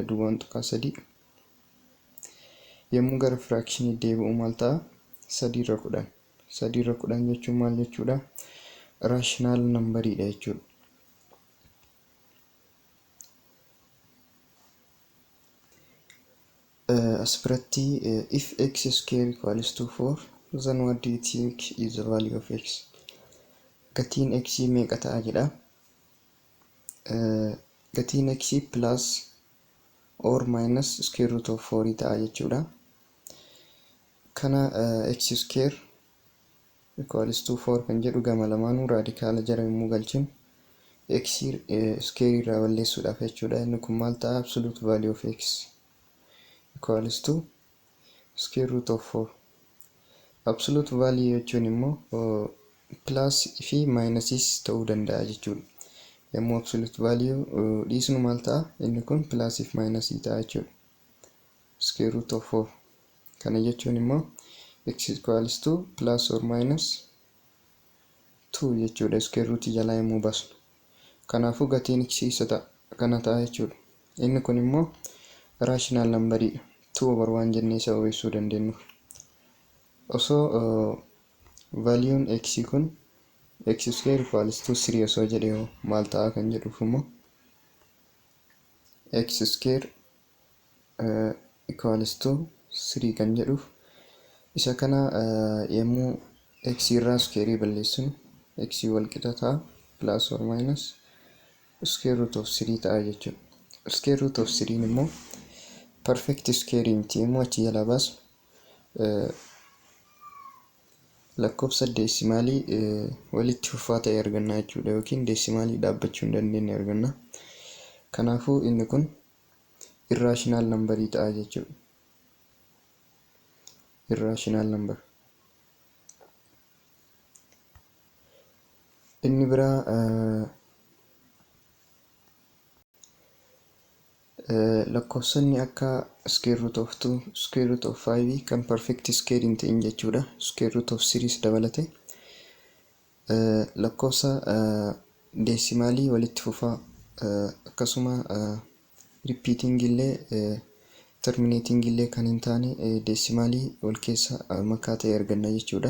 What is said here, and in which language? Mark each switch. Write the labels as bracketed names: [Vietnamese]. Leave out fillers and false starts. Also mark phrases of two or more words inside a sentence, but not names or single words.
[Oromo] Duwwaan tuqaa 3 yommuu gara fraction deebi'u maal ta'a? 3 irra 10. 3 irra 10 jechuun maal jechuudha? [English] Rational number [Oromo] dha jechuudha. [English] As biratti if x square equals to 4 then what do you think is the value of x? [Oromo] Gatiin x meeqa ta'a jedha? [English] Gatiin x plus or minus square root of 4 [Oromo] ta'a jechuudha. Kana [English] x square equals to 4 [Oromo] kan jedhu gama lamaanuu raadikaala jara yommuu galchinu x square irraa balleessuudhaaf jechuudha. Inni kun maal ta'a? [English] Absolute value of x equals to square root of 4. Absolute value [Oromo] jechuun immoo plus fi minuses ta'uu danda'a jechuudha. Yommuu [English] absolute value [Oromo] dhiisnu maal ta'a? Inni kun plus fi minus ta'a jechuudha. [English] Square root of 4. [Oromo] Kana jechuun immoo [English] x equals to plus or minus 2 jechuudha. Square root [Oromo] jalaa yommuu baasnu. Kanaafuu gatiin x isa ta'a. Kana ta'a jechuudha. Inni kun immoo [English] rational number [Oromo] dha. 2/1 jennee sababeessuu dandeenyu. Osoo valuun x kun [English] x square equals to 3 [Oromo] osoo jedhee maal ta'a kan jedhuuf immoo [English] x square equals to 3 [Oromo] kan jedhuuf isa kana yommuu x irraa square balleessinu x wal qixa ta'a [English] plus or minus square root of 3 [Oromo] ta'a jechuudha. [English] Square root of 3 [Oromo] immoo [English] perfect square [Oromo] miti yommuu achi jalaa baasu lakkoofsa deesimaalii walitti fufaa ta'e arganna jechuudha. Yookiin deesimaalii dhaabbachuu hin dandeenye arganna. Kanaafuu inni kun [English] irrational number [Oromo] ta'a jechuudha. [English] Irrational number. [Oromo] Inni biraa lakkoofsonni akka [English] square root of 2, square root of 5 [Oromo] kan [English] perfect square [Oromo] hin ta'in jechuudha. [English] Square root of 3 [Oromo] dabalate lakkoofsa deesimaalii walitti fufaa akkasuma repeating illee terminating illee kan hin taane deesimaalii wal keessa makaa ta'e arganna jechuudha.